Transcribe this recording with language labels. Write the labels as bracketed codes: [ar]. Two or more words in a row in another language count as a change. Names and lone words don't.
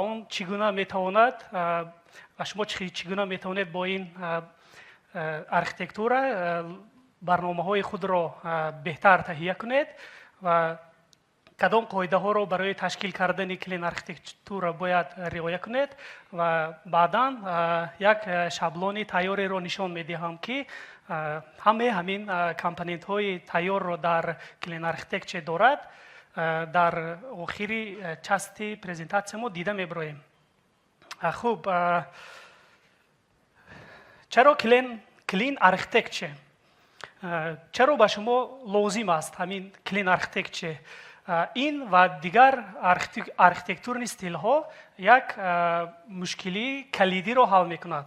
[tg] он чӣ гуна метавонад ва шумо чӣ гуна метавонед бо ин архитектура барномаҳои худро беҳтар таҳия кунед ва кадом қоидаҳоро барои ташкил кардани [en] Clean Architecture [tg] бояд риоя кунед ва баъдан як шаблони тайёреро нишон медиҳам, ки ҳамаи ҳамин компонентҳои тайёрро дар [en] Clean Architecture [tg] дорад. дар охири [ru] части презентация [tg] мо дида меброем. хуб, чаро [en] Clean Architecture? [tg] чаро ба шумо лозим аст ҳамин [en] Clean Architecture? [tg] ин ва дигар архитектурни стилҳо як мушкилии калидиро ҳал мекунад.